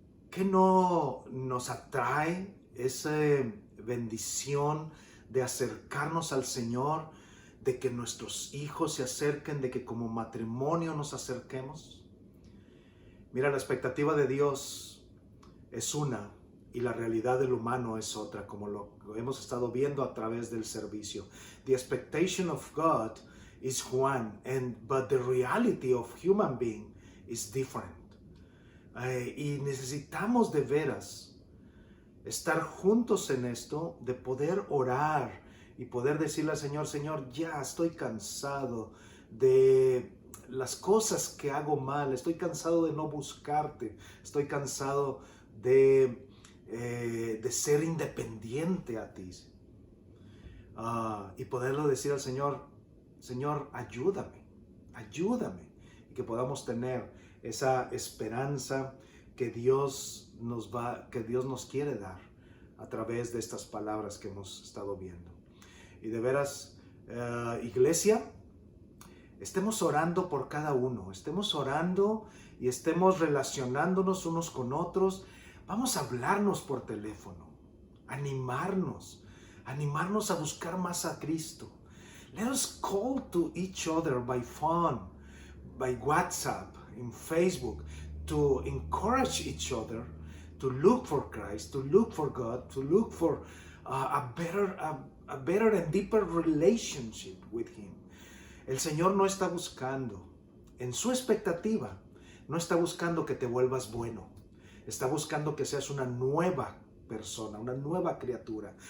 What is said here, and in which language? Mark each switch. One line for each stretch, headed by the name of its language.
Spanish: ¿Qué no nos atrae esa bendición de acercarnos al Señor, de que nuestros hijos se acerquen, de que como matrimonio nos acerquemos? Mira, la expectativa de Dios es una y la realidad del humano es otra, como lo hemos estado viendo a través del servicio.
English: The expectation of God is one, but the reality of human being is different.
Spanish: Y necesitamos de veras estar juntos en esto, de poder orar y poder decirle al Señor: Señor, ya estoy cansado de las cosas que hago mal, estoy cansado de no buscarte, estoy cansado de ser independiente a ti. Y poderlo decir al Señor: Señor, ayúdame, y que podamos tener esa esperanza que Dios nos quiere dar a través de estas palabras que hemos estado viendo. Y de veras, iglesia, estemos orando por cada uno, estemos orando y estemos relacionándonos unos con otros. Vamos a hablarnos por teléfono, animarnos a buscar más a Cristo.
English: Let us call to each other by phone, by WhatsApp, in Facebook, to encourage each other to look for Christ, to look for God, to look for a better and deeper relationship with Him.
Spanish: El Señor no está buscando, en su expectativa, no está buscando que te vuelvas bueno. Está buscando que seas una nueva persona, una nueva criatura.